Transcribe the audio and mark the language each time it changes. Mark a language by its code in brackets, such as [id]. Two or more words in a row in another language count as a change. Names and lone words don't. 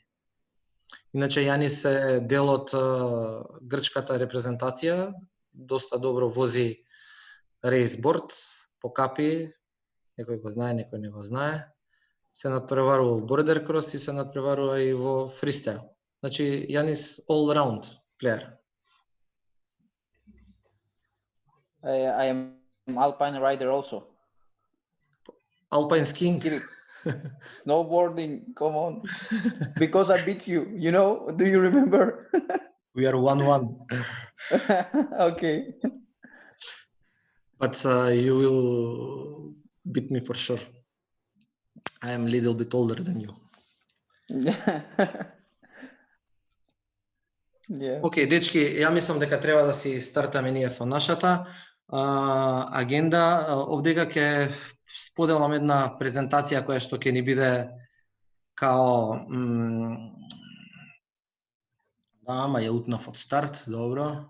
[mk] Иначе Јанис е дел од грчката репрезентација, доста добро вози рейсборд по капи, некој го знае, некој не го знае. Се надпреварува во бордер крос и се надпреварува и во фристайл. [en] Значи Јанис all round player. I am alpine rider also. Alpine skiing. Snowboarding, come on. Because I beat you, you know? Do you remember? We are 1-1. Okay. But you will beat me for sure. I am a little bit older than you. Yeah. [mk] Океј, дечки, ја мислам дека треба да си стартаме ние со нашата агенда. Овдека ќе споделам една презентација која што ќе ни биде као ама ја утнав од старт, добро.